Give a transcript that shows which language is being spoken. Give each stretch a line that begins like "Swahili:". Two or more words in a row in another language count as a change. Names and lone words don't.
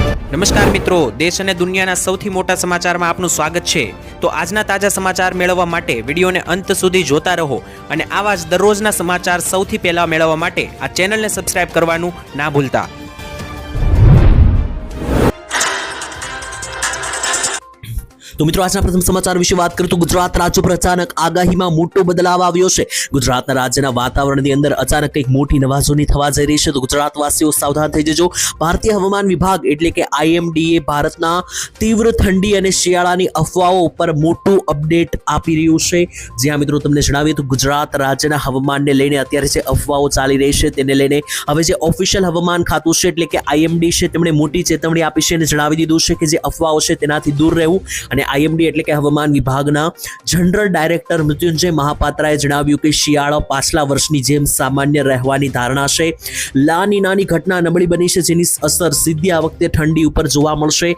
Gujarati: નમસ્કાર મિત્રો, દેશ અને દુનિયાના સૌથી મોટા સમાચારમાં આપનું સ્વાગત છે। તો આજના તાજા સમાચાર મેળવવા માટે વિડીયોને અંત સુધી જોતા રહો અને આવા જ દરરોજના સમાચાર સૌથી પહેલા મેળવવા માટે આ ચેનલને સબસ્ક્રાઇબ કરવાનું ના ભૂલતા। તો મિત્રો આજ પ્રથમ સમાચાર વિષય વાત કરું તો ગુજરાત રાજ્ય પર અચાનક આગાહી માં મોટો બદલાવ આવ્યો છે। ગુજરાતના રાજ્યના વાતાવરણની અંદર અચાનક કંઈક મોટી નવાજોની થવા જઈ રહી છે। તો ગુજરાતવાસીઓ સાવધાન થઈ જજો। ભારતીય હવામાન વિભાગ એટલે કે આઈએમડીએ ભારતના તીવ્ર ઠંડી અને શિયાળાની અફવાઓ પર મોટું અપડેટ આપી રહ્યું છે। જ્યાં મિત્રો તમને જણાવીએ તો ગુજરાત રાજ્યના હવામાનને લઈને અત્યારે જે અફવાઓ ચાલી રહી છે તેને લઈને હવે જે ઑફિશિયલ હવામાન ખાતું છે એટલે કે આઈએમડી છે તેમણે મોટી ચેતવણી આપી છે અને જણાવી દીધું છે કે જે અફવાઓ છે તેનાથી દૂર રહેવું। અને આઈએમડી એટલે કે હવામાન વિભાગના જનરલ ડાયરેક્ટર મૃત્યુંજય મહાપાત્રાએ જણાવ્યું કે શિયાળો પાછલા વર્ષની જેમ સામાન્ય રહેવાની ધારણા છે। લા નીનાની ઘટના નબળી બની છે જેની અસર સીધી આ વખતે ઠંડી ઉપર જોવા મળશે।